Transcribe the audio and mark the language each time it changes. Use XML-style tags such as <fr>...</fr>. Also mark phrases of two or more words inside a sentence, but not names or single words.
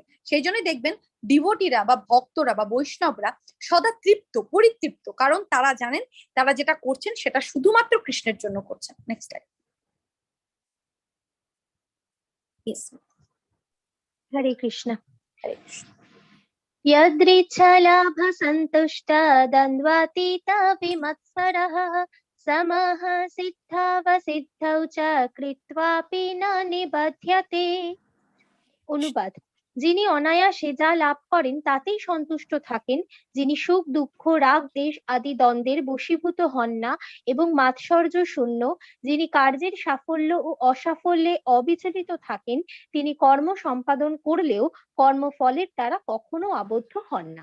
<bn>সেই জন্য দেখবেন ডিভোটিরা বা ভক্তরা বা বৈষ্ণবরা সদা তৃপ্ত, পরিতৃপ্ত, কারণ তারা জানেন তারা যেটা করছেন সেটা শুধুমাত্র কৃষ্ণের জন্য করছেন।</bn> <en>next time.</en> <bn>হরে কৃষ্ণ। হরে কৃষ্ণ।</bn> <sa>यदृच्छलाभसन्तुष्टा द्वन्द्वातीता विमत्सरः समः सिद्धावसिद्धौ च कृत्वापि न निबध्यते।</sa> <bn>অনুবাদ: যিনি অনায়াসে যা লাভ করেন তাতেই সন্তুষ্ট থাকেন, যিনি সুখ দুঃখ রাগ দেশ আদি দ্বন্দ্বের বশীভূত হন না এবং মাৎসর্য শূন্য, যিনি কার্যের সাফল্য ও অসাফল্যে অবিচলিত থাকেন, তিনি কর্ম সম্পাদন করলেও কর্মফলের দ্বারা কখনো আবদ্ধ হন না।</bn>